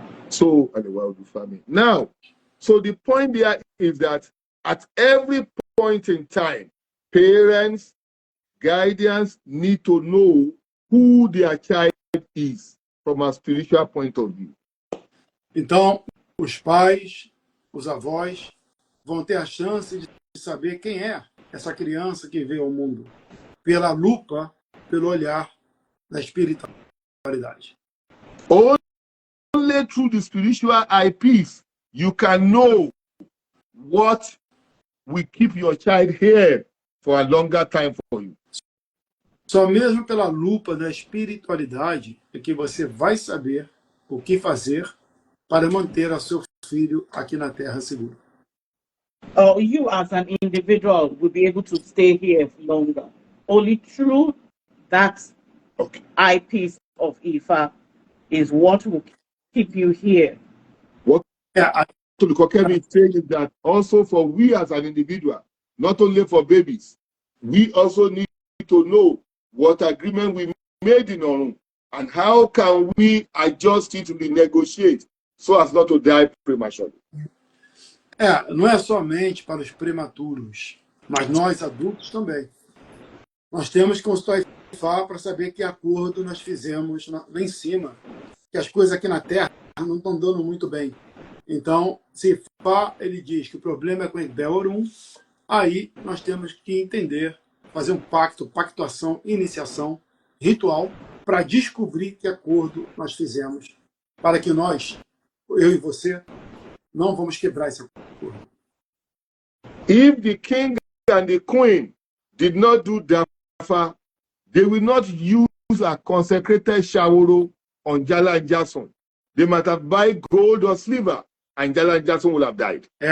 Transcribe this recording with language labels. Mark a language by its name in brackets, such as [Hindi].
[English] So, now, so the point there is that at every point in time, parents, guardians need to know who their child is from a spiritual point of view. [Portuguese] Então, os pais, os avós vão ter a chance de saber quem é essa criança que veio ao mundo, pela lupa, pelo olhar da espiritualidade. [English] Only through the spiritual eyepiece you can know what will keep your child here for a longer time for you. [Portuguese] Só mesmo pela lupa da espiritualidade é que você vai saber o que fazer para manter o seu filho aqui na terra seguro. [English] You as an individual will be able to stay here longer. Only through that eyepiece of Ifa is what will keep you here. What to Kokemi is saying is that also for we as an individual, not only for babies, we also need to know what agreement we made in our own and how can we adjust it to renegotiate so as not to die prematurely. [Portuguese] Não é somente para os prematuros, mas nós adultos também. Nós temos que consultar Ifá para saber que acordo nós fizemos lá em cima, que as coisas aqui na Terra não estão dando muito bem. Então, se Ifá ele diz que o problema é com o Orum, aí nós temos que entender, fazer um pacto, pactuação, iniciação, ritual, para descobrir que acordo nós fizemos, para que nós, eu e você, não vamos quebrar esse acordo. [English] If the king and the queen did not do Dafa, they will not use a consecrated shaworo on Jalan Jason. They might have buy gold or silver, and Jalan Jason will have died.